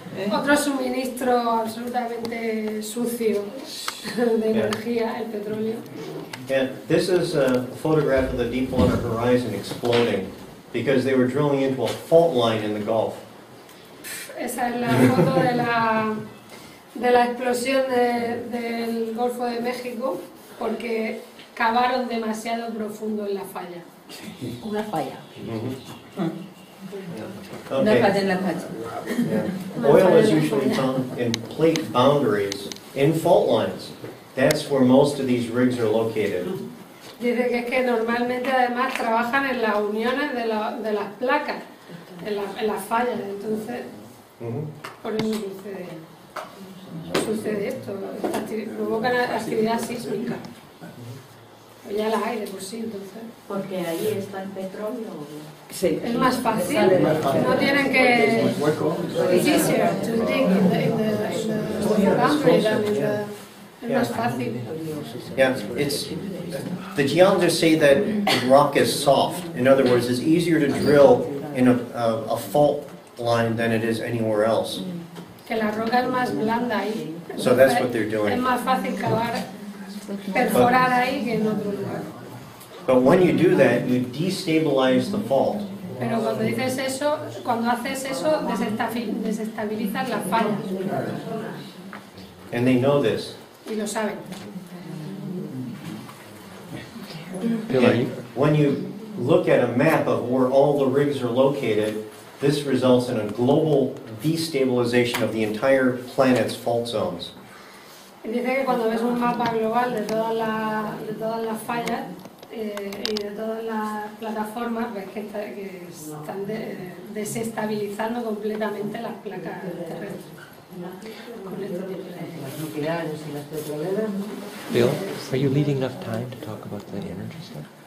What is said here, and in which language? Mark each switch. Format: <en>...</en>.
<es>Otro suministro absolutamente sucio de energía, el petróleo.</es> <en>And this is a photograph of the Deepwater Horizon exploding because they were drilling into a fault line in the Gulf.</en> <es>Esa es la foto de la explosión del Golfo de México, porque cavaron demasiado profundo en la falla. Una falla.</es> <en>Okay. Yeah. Oil is usually found in plate boundaries, in fault lines. That's where most of these rigs are located.</en> <es>Dice que es que normalmente además trabajan en las uniones de las placas, en las fallas, entonces por eso sucede esto, provocan actividad sísmica. Pues ya las hay de por sí, entonces. Porque ahí está el petróleo. Sí. Es más fácil, no tienen que...</es> <en>It's easier to dig in the boundary than in the...</en> <es>Es más fácil.</es> <en>Yeah, the geologists say that the rock is soft. In other words, it's easier to drill in a fault line than it is anywhere else.</en> <es>Que la roca es más blanda ahí.</es> <en>So that's what they're doing.</en> <es>Es más fácil cavar, perforar ahí que en otro lugar.</es> <en>But when you do that, you destabilize the fault.</en> <es>Pero cuando dices eso, cuando haces eso, desestabilizas la falla.</es> <en>And they know this.</en> <es>Y lo saben.</es> <en>When you look at a map of where all the rigs are located, this results in a global destabilization of the entire planet's fault zones.</en> <es>Dice que cuando ves un mapa global de todas las fallas y de todas las plataformas, ves que están desestabilizando completamente las placas terrestres. Con este tipo de nucleares y las petroleras.</es> <en>Bill, are you leaving enough time to talk about the energy stuff?</en>